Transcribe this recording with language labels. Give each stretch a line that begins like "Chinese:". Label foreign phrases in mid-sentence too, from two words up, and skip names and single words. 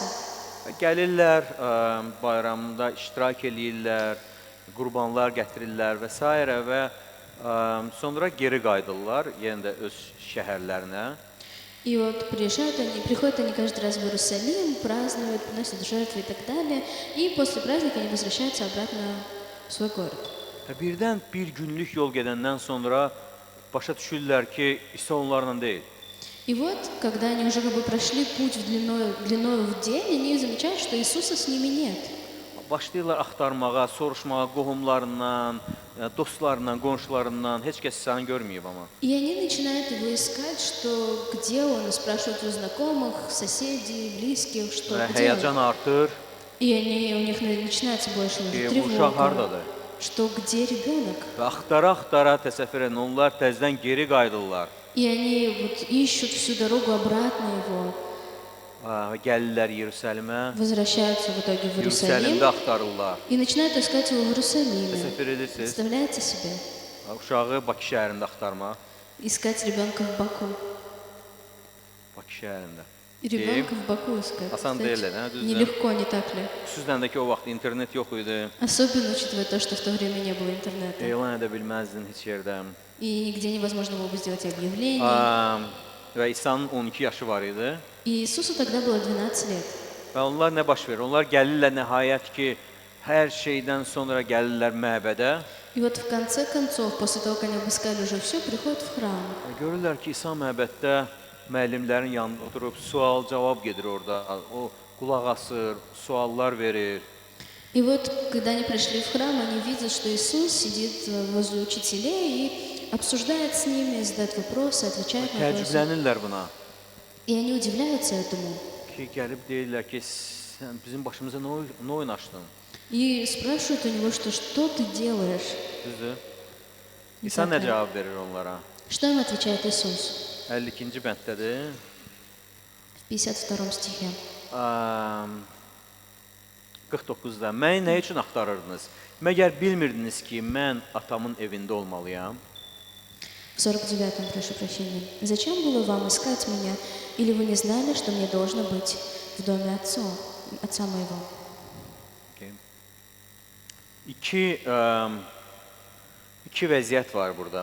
Azerbaijani: Gəlirlər, bayramda iştirak eləyirlər, qurbanlar gətirirlər və s. və sonra geri qayıdırlar, yenə də öz şəhərlərinə.
Russian: И вот приходят они каждый раз в Иерусалим, празднуют, приносят жертвы и так далее, и после праздника они возвращаются обратно в свой город.
Azerbaijani: Birdən bir günlük yol gedəndən sonra başa düşürlər ki, İsa onlarla deyil.
Russian: И вот, когда они уже как бы прошли путь длиною в день, они замечают, что Иисуса с ними нет.
Azerbaijani: Başlayırlar axtarmağa, soruşmağa qohumlarından, dostlarından, qonşularından, heç kəs İsa'nı görməyib amma.
Russian: И они начинают его искать, что где он, спрашивают у знакомых, соседей, близких, что
Azerbaijani: Və
Russian: где
Azerbaijani: həyəcan
Russian: он.
Azerbaijani: artır
Russian: И у них начинается больше
Azerbaijani: ki,
Russian: уже
Azerbaijani: bu uşaq
Russian: тревога,
Azerbaijani: hardadır?
Russian: что где rебенок.
Azerbaijani: Və axtara-axtara təsəvvür edin, onlar təzədən geri qayıdırlar.
Russian: И они вот ищут всю дорогу обратно его,
Azerbaijani: Gəlirlər Yerusəlimə,
Russian: возвращаются в итоге в Иерусалим
Azerbaijani: Yerusəlimdə axtarırlar.
Russian: и начинают искать его в Иерусалиме.
Azerbaijani: Təsəvvür edirsiniz,
Russian: Представляете себе?
Azerbaijani: uşağı Bakı şəhərində axtarmaq,
Russian: Искать ребенка в Баку.
Azerbaijani: Bakı şəhərində.
Russian: И ребенка в Баку искать.
Azerbaijani: Асан
Russian: Кстати,
Azerbaijani: deyirlər, hə, düzdür?
Russian: нелегко, не так ли?
Azerbaijani: Xüsusən də ki, o vaxt internet yox idi,
Russian: Особенно учитывая то, что в то время не было интернета.
Azerbaijani: elan edə bilməzdin heç yerdə.
Russian: И нигде невозможно было бы сделать объявление.
Azerbaijani: Və İsa'nın 12 yaşı var idi.
Russian: И Иисусу тогда было 12 лет.
Azerbaijani: Və onlar nə baş verir? Onlar gəlirlər nəhayət ki, hər şeydən sonra gəlirlər məbədə.
Russian: И вот в конце концов, после того, как они обыскали уже все, приходят в храм.
Azerbaijani: Görürlər ki, İsa məbəddə müəllimlərin yanında oturub sual-cavab gedir orada. O qulaq asır, suallar verir.
Russian: И вот, когда они пришли в храм, они видят, что Иисус сидит возле учителей и обсуждает с ними, задает вопросы, отвечает на вопросы.
Azerbaijani: Təəccüblənirlər buna.
Russian: И они удивляются этому.
Azerbaijani: Ki, gəlib deyirlər ki, sən bizim başımıza nə oyun açdın?
Russian: И спрашивают у него, что ты делаешь?
Azerbaijani: Düzdür? İsa nə cavab verir onlara?
Russian: Что им отвечает Иисус?
Azerbaijani: 52-ci bənddədir.
Russian: В 52 стихе.
Azerbaijani: 49-da. Məni nə üçün axtarırdınız? Məgər bilmirdiniz ki, mən atamın evində olmalıyam?
Russian: В 49-м, прошу прощения. Зачем было вам искать меня? Или вы не знали, что мне должно быть в доме отца моего?
Azerbaijani: Okay. İki vəziyyət var burada.